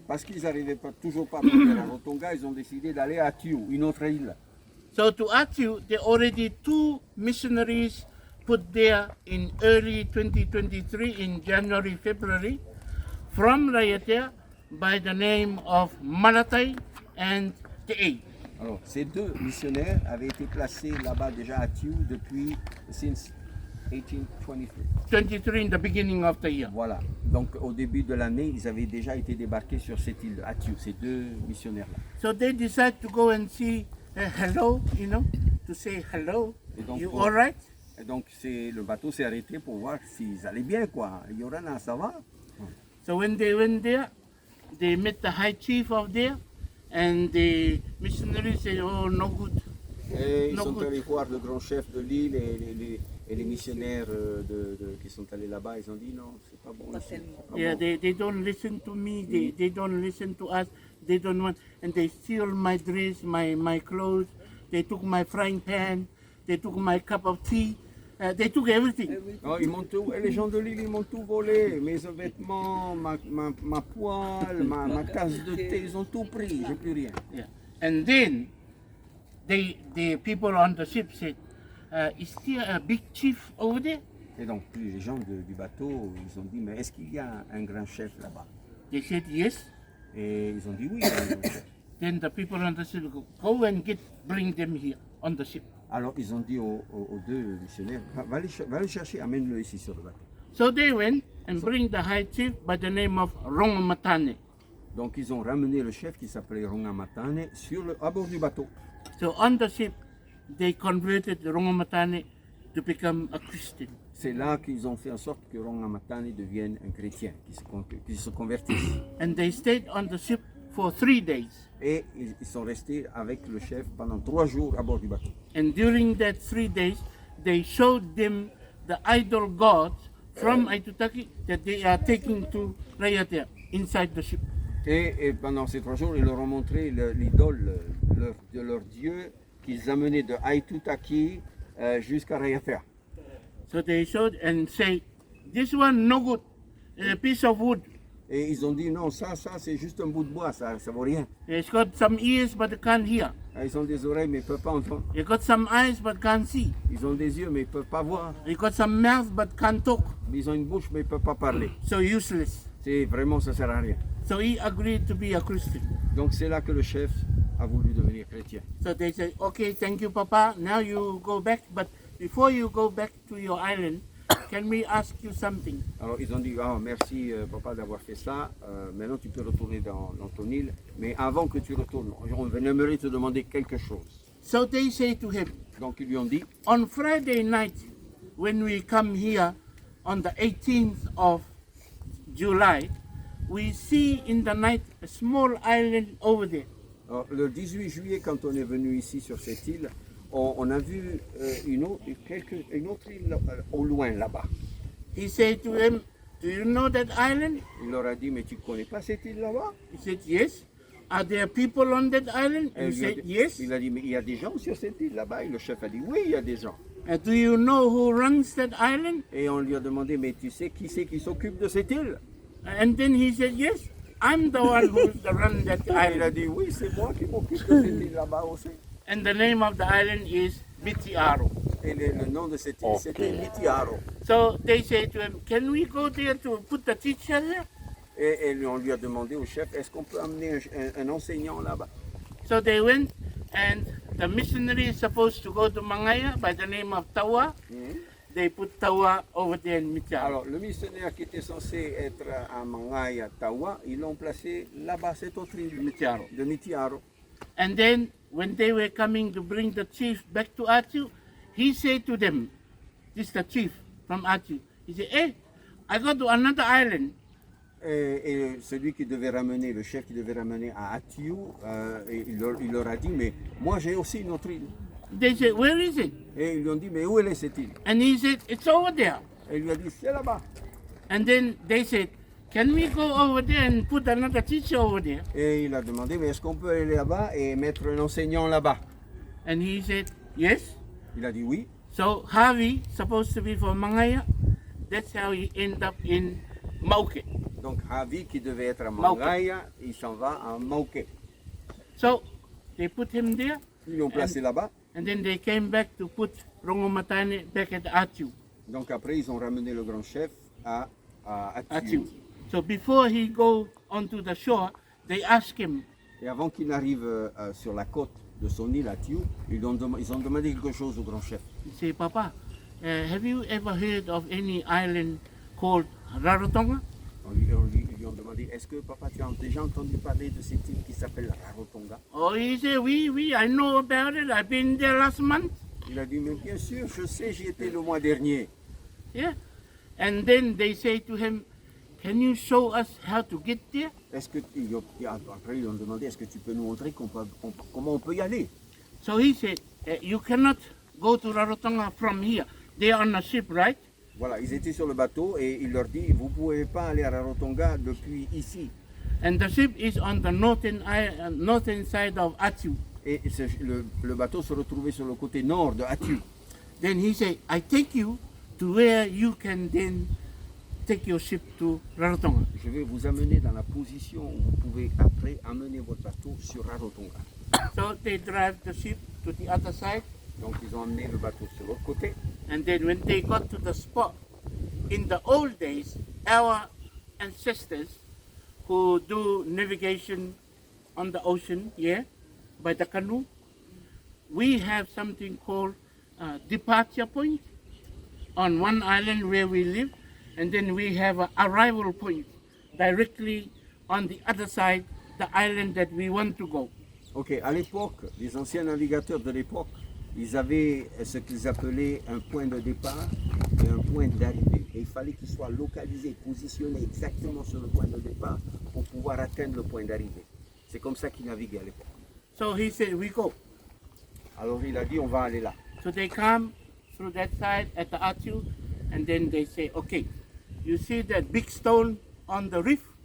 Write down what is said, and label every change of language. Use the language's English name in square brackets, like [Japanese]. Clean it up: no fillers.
[French] Parce qu'ils n'arrivaient toujours pas à trouver à Rotonga, ils ont décidé d'aller à Tiu, une autre île. [English] So to Atiu, there are already 2 missionaries put there in early 2023, in January, February, from Raiatea by the name of Malatai and Te'ei. [French] Alors, ces 2 missionnaires avaient été placés là-bas déjà à Tiu depuis [English] since [French] 1823. [English] 23 in the beginning of the year. [French] Voilà. Donc, au début de l'année, ils avaient déjà été débarqués sur cette île, à Tiu, ces 2 missionnaires-là. [English] So they decide to go and see hello, you know, to say hello. [French] Et donc, [English] You all right? [French] Et donc, le bateau s'est arrêté pour voir s'ils allaient bien, quoi. Yorana, ça va? [English] So when they went there, they met the high chief of there, and the missionaries said, "Oh, no good." [French] Et ils [English] No [French] sont [English] good. [French] allés voir le grand chef de l'île et les missionnaires qui sont allés là-bas. Ils ont dit non, c'est pas bon ici. c'est pas [English] Yeah, [French] bon. [English] they don't listen to me. They don't listen to us. They don't want, and they steal my dress, my clothes. They took my frying pan. They took my cup of tea. They took everything. [French] Non, ils m'ont tout, et les gens de l'île, ils m'ont tout volé. Mes vêtements, ma poêle, ma tasse de thé, ils ont tout pris. J'ai plus rien. [English] Yeah. And then the people on the ship said, "Is there a big chief over there?" [French] Et donc, les gens du bateau, ils ont dit, mais est-ce qu'il y a un grand chef là-bas? [English] They said yes. [French] Et ils ont dit oui, il y a un grand chef. [English] Then the people on the ship go and bring them here on the ship. [French] Alors, ils ont dit aux 2 missionnaires, va le chercher, amène-le ici sur le bateau. [English] So they went and bring the high chief by the name of Rongamatane. [French] Donc, ils ont ramené le chef qui s'appelait Rongamatane à bord du bateau. [English] So on the ship, they converted Rongamatane to become a Christian. [French] C'est là qu'ils ont fait en sorte que Rongamatane devienne un chrétien, qui se convertisse. [English] And they stayed on the ship for 3 days. [French] Et ils sont restés avec le chef pendant 3 jours à bord du bateau. [English] And during that 3 days, they showed them the idol gods from Aitutaki that they are taking to Raiatea inside the ship. [French] Et pendant ces 3 jours, ils leur ont montré l'idole de leur dieu qu'ils amenaient de Aitutaki jusqu'à Raiatea. [English] So they showed and say, "This one no good, a piece of wood. [French] Et ils ont dit non, ça c'est juste un bout de bois, ça vaut rien. [English] It's got some ears but can't hear. [French] Ils ont des oreilles mais ils ne peuvent pas entendre. [English] It got some eyes but can't see. [French] Ils ont des yeux mais ils ne peuvent pas voir. [English] It got some mouth but can't talk. [French] Ils ont une bouche mais ils ne peuvent pas parler. [English] So useless." [French] C'est vraiment, ça ne sert à rien. [English] So he agreed to be a Christian. [French] Donc c'est là que le chef a voulu devenir chrétien. [English] So they said, "Okay, thank you, Papa. Now you go back. But before you go back to your island, can we ask you something?" [French] Alors ils ont dit, ah, merci papa d'avoir fait ça, maintenant tu peux retourner dans ton île, mais avant que tu retournes, on aimerait te demander quelque chose. [English] So they say to him, [French] Donc ils lui ont dit, [English] "On Friday night, when we come here on the 18th of July, we see in the night a small island over there. [French] alors, le 18 juillet quand on est venu ici sur cette île, on a vu une autre île au loin là-bas. [English] He said to them, "Do you know that island?" [French] Il leur a dit, mais tu ne connais pas cette île là-bas? [English] He said, "Yes." "Are there people on that island?" [French] Et [English] He [French] il lui a [English] said, [French] dit- [English] "Yes." [French] Il a dit, mais il y a des gens sur cette île là-bas? Et le chef a dit, oui, il y a des gens. [English] Do you know who runs that island? [French] Et on lui a demandé, mais tu sais qui c'est qui s'occupe de cette île? [English] And then he said, yes, I'm the one who's the run that [French] Il a [English] island. [French] dit, oui, c'est moi qui m'occupe de cette île là-bas aussi. [English] And the name of the island is Mitiaro. [French] Et le nom de cette île, c'était Mitiaro. [English] So they say to him, can we go there to put the teacher there? [French] Et on lui a demandé au chef, est-ce qu'on peut amener un enseignant là-bas? [English] So they went, and the missionary is supposed to go to Mangaya by the name of Tawa. They put Tawa over there in Mitiaro. [French] Alors, le missionnaire qui était censé être à Mangaya, Tawa, ils l'ont placé là-bas, cette autre île [English] Mitiaro. [French] de Mitiaro. [English] And then when they were coming to bring the chief back to Atiu, he said to them, this is the chief from Atiu, he said, hey, I go to another island. [French] Et celui qui devait ramener, le chef qui devait ramener à Atiu, il leur a dit, mais moi j'ai aussi une autre île. [English] They said, where is it? [French] Et ils lui ont dit, mais où est cette île? [English] And he said, it's over there. [French] Et il lui a dit, c'est là-bas. [English] And then they said, can we go over there and put another teacher over there? [French] Et il a demandé, mais est-ce qu'on peut aller là-bas et mettre un enseignant là-bas? [English] And he said, yes. [French] Il a dit oui. [English] So Harvey, supposed to be from Mangaya, that's how he ended up in Mauke. [French] Donc Ravi, qui devait être à Mangaya, il s'en va à Mauke. [English] So they put him there, [French] Ils l'ont placé là-bas. [English] and then they came back to put Rongomatane back at Atiu. [French] Donc après, ils ont ramené le grand chef à Atiu. [English] Atiu. So before he go onto the shore, they ask him, [French] Et avant qu'il n'arrive sur la côte de son île, Atiu, ils ont demandé quelque chose au grand chef. [English] he say, Papa, have you ever heard of any island called Rarotonga? [French] Ils lui ont demandé, est-ce que papa, tu as déjà entendu parler de cette île qui s'appelle Rarotonga? [English] Oh, he said, [French] oui, [English] I know about it. I've been there last month. [French] Il a dit, mais bien sûr, je sais, j'y étais le mois dernier. [English] Yeah. And then they say to him, can you show us how to get there? [French] Est-ce que après ils lui ont demandé, est-ce que tu peux nous montrer comment on peut y aller? [English] So he said, you cannot go to Rarotonga from here. They are on a ship, right? [French] Voilà, ils étaient sur le bateau et il leur dit, vous ne pouvez pas aller à Rarotonga depuis ici. [English] And the ship is on the northern side of Atiu. [French] Et le bateau se retrouvait sur le côté nord de Atiu. [English] Then he said, I take you to where you can then take your ship to Rarotonga. [French] Je vais vous amener dans la position où vous pouvez après amener votre bateau sur Rarotonga. [English] So they drive the ship to the other side. [French] Donc ils ont amené le bateau sur l'autre côté. [English] And then when they got to the spot, in the old days, our ancestors who do navigation on the ocean, by the canoe, we have something called departure point on one island where we live, and then we have an arrival point directly on the other side, the island that we want to go. [French] Ok, à l'époque, les anciens navigateurs de l'époque, ils avaient ce qu'ils appelaient un point de départ et un point d'arrivée. Et il fallait qu'ils soient localisés, positionnés exactement sur le point de départ pour pouvoir atteindre le point d'arrivée. C'est comme ça qu'ils naviguaient à l'époque. [English] So he said, we go. [French] Alors il a dit, on va aller là. [English] So they come through that side at the Atiu, and then they say, okay, you see that big stone on the reef?